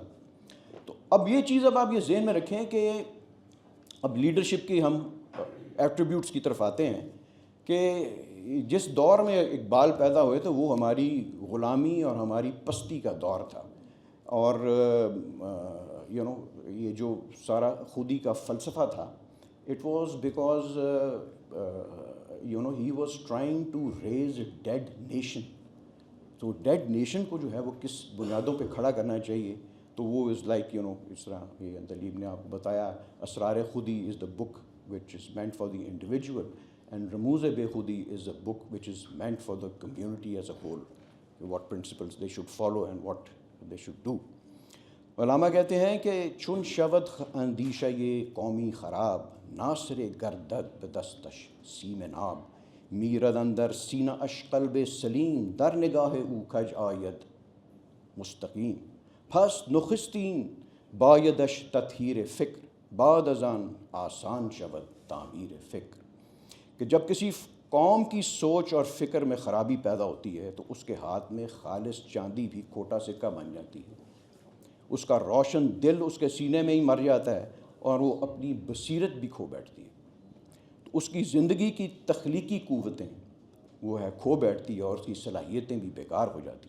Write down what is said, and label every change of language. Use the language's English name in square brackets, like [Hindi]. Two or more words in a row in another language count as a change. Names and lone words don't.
[Urdu] تو اب یہ چیز اب آپ یہ ذہن میں رکھیں کہ اب لیڈرشپ کی ہم ایٹریبیوٹس کی طرف آتے ہیں کہ جس دور میں اقبال پیدا ہوئے تو وہ ہماری غلامی اور ہماری پستی کا دور تھا. اور یہ جو سارا خودی کا فلسفہ تھا، [English] It was because he was trying to raise a dead nation. تو dead nation [Urdu] کو جو ہے وہ کس بنیادوں پہ کھڑا کرنا چاہیے، تو وہ [English] is like [Urdu] اس طرح یہ دلیب نے آپ کو بتایا، [English] Asrar-e-Khudi is the book which is meant for the individual and Rumuz-e-Bekhudi is a book which is meant for the community as a whole, what principles they should follow and what they should do. [Urdu] علامہ کہتے ہیں کہ [Persian] چون شود اندیشہ یہ قومی خراب، ناصر گردد بدستش سیم ناب، میرد اندر سینہ اش قلب سلیم، در نگاہ او کج آید مستقیم، پس نخستین بایدش تطہیر فکر، بعد از آن آسان شود تعمیر فکر. [Urdu] کہ جب کسی قوم کی سوچ اور فکر میں خرابی پیدا ہوتی ہے تو اس کے ہاتھ میں خالص چاندی بھی کھوٹا سکہ بن جاتی ہے، اس کا روشن دل اس کے سینے میں ہی مر جاتا ہے اور وہ اپنی بصیرت بھی کھو بیٹھتی ہے. تو اس کی زندگی کی تخلیقی قوتیں وہ ہے کھو بیٹھتی ہے اور اس کی صلاحیتیں بھی بیکار ہو جاتی ہیں.